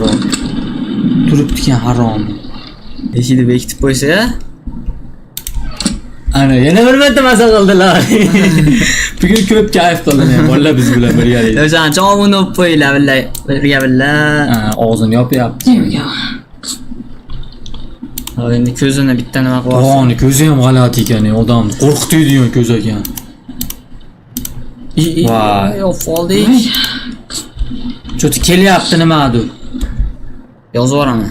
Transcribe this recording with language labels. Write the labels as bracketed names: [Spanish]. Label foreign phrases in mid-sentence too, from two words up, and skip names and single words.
[Uzbek] Turibdi ekan harom. Eshikni bekitib qo'ysa, ana yana bir marta maza qildilar. Bugun ko'p kayf qildim men, bolalar biz bilan birgalikda. o'shancha obuna bo'lib qo'yinglar billahi. Birga billah. Og'zini yopyapti. [English] There we go. [Uzbek] Hop, endi ko'zini bitta nima qilib olsa. Qoni ko'zi ham g'alati ekan, odamni qo'rqitadigan ko'z ekan. Voy. Yo'q, qoldik. Cho'ti kelyapti nimadir. Yozib yuboraman.